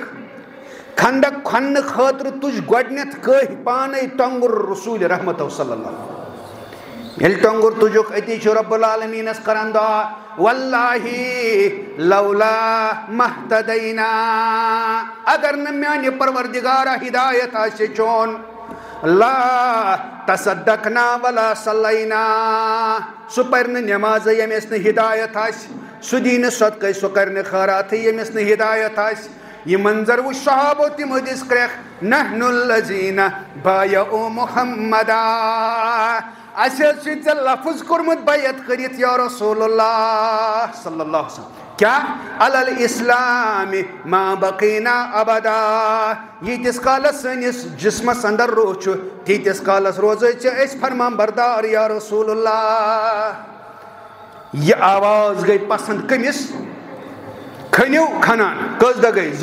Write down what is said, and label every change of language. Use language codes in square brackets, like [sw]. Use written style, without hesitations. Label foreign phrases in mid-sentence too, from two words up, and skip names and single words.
[ks] خندق کھننہٕ خٲطرٕ تُج گۄڈنٮ۪تھ کٔہۍ پانے ٹۄنٛگُر رسوٗلِ رحمتو صلی اللہ. ییٚلہِ ٹۄنٛگُر تُجُکھ, أتی چھُ رۄب العالمیٖنس کران دعا, [ar] واللہ لولا مہتدینا. [ks] اگر نہٕ میانہِ پروردگارا ہدایت آسہِ چون, [ar] لا تصدقنا ولا صلینا. [ks] سُہ پرِ نہٕ نٮ۪مازے ییٚمِس نہٕ ہدایت آسہِ, سُہ دی نہٕ صدقے, سُہ کرِ نہٕ خٲراتھٕے ییٚمِس نہٕ ہدایت آسہِ. یہ منظر وٕچھ صحابو, تِمو دِژ کرٛٮ۪کھ [ar] نحن الذین بایعوا محمدا. [ks] اَسہِ حظ چھُے ژےٚ لفظ کوٚرمُت بیعت کٔرِتھ [ar] یا رسول اللہ صلی اللہ علیہ وسلم. [ks] کیٛاہ؟ [ar] علی الاسلام ما بقینا ابدا. [ks] ییٖتِس کالس سٲنِس جسمس انٛدر روح چھُ, تیٖتِس کالس روزے ژےٚ أسۍ فرمان بردار [ar] یا رسول اللہ. [ks] یہِ آواز گٔے پسنٛد کٔمِس؟ کھٔنِو کھنان. کٔژ دۄہ گٔے؟